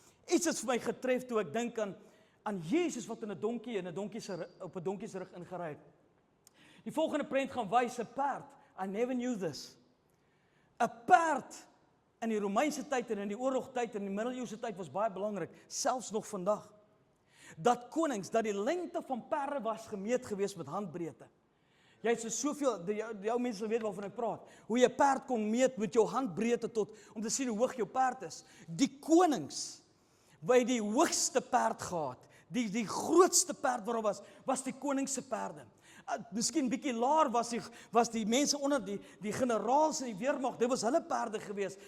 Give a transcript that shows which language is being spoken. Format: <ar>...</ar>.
<af>Iets het vir my getref toe ek dink aan Jesus wat op 'n donkie se rug ingery het. Die volgende prent gaan wys 'n perd.</af> <en>I never knew this.</en> <af>'n Perd in die Romeinse tyd en in die oorlogtyd en in die middeleeuse tyd was baie belangrik, selfs nog vandag. Dat konings, dat die lengte van perde was gemeet gewees met handbreedte. Jy het so soveel, jou mense sal weet waarvan ek praat, hoe jy 'n perd kon meet met jou handbreedte om te sien hoe hoog jou perd is. Die konings, by die hoogste perd gehad, die grootste perd waarop was die koning se perde. Miskien bietjie laer was die mense onder die generaals in die weermag, dit was hulle perde gewees.</af>